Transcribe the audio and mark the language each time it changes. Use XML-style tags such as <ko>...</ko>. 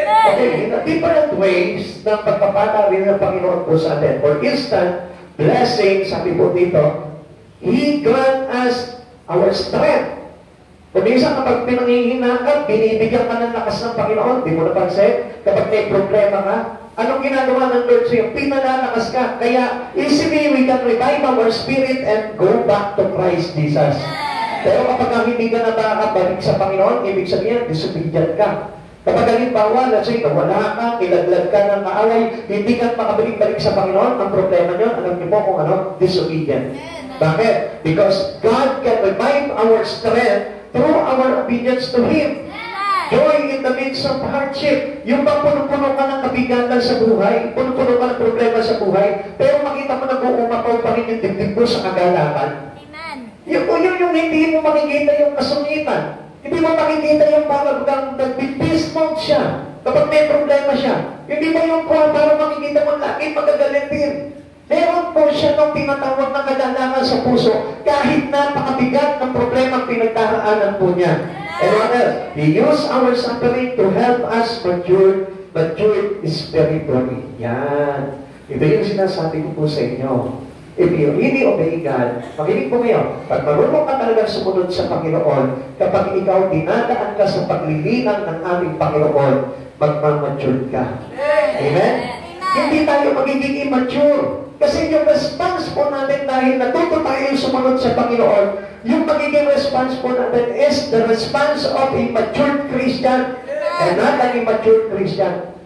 <tl>Okay,</tl> <en>in a different ways</en> <tl>na pagpapala rin ng Panginoon po sa atin.</tl> <en>For instance, blessing,</en> <tl>sabi po dito,</tl> <en>He grant us our strength.</en> <tl>Kung minsan kapag pinangihina ka, binibigyan ka ng lakas ng Panginoon, di mo napansin, kapag may problema ka, anong ginagawa ng Lord sa'yo? Pinalalakas ka.</tl> <en>Kaya, easily we can revive our spirit and go back to Christ Jesus.</en> <tl>Pero kapag hindi ka na nakakabalik sa Panginoon, ibig sabihin, disobedient ka. Kapag halimbawa, let's say, nawala ka, ilaglag ka ng kaaway, hindi ka makabalik-balik sa Panginoon, ang problema nyo, alam niyo po kung ano, disobedient. Bakit?</tl> <en>Because God can revive our strength through our obedience to Him. Joy in the midst of hardship.</en> <tl>Yung bang puno-puno ka ng kabigatan sa buhay, puno-puno ka ng problema sa buhay, pero makita mo nag-uumapaw pa rin yung dibdib mo sa kagalakan. Yung hindi mo makikita yung kasungitan. Hindi mo makikita yung parang nag-peace mode siya. Kapag may problema siya. Hindi mo yung para makikita mo lagi magagaling din. Meron po siya nung tinatawag na kadalangan sa puso kahit napakabigat ng problema pinagdaraanan po niya.</tl> <en>And what else? He used our suffering to help us mature spiritually.</en> <tl>Yan. Ito yung sinasabi ko po sa inyo.</tl> <en>If you really obey God,</en> <tl>makinig po ngayon, pag marunong ka talagang sumunod sa Panginoon, kapag ikaw dinadaan ka sa paglilinang ng aming Panginoon, magmamature ka. Amen? Hindi tayo magiging immature. Kasi yung response po natin dahil natuto tayo sumunod sa Panginoon, yung magiging response po natin</tl> <en>is the response of a mature Christian and not an immature Christian.</en>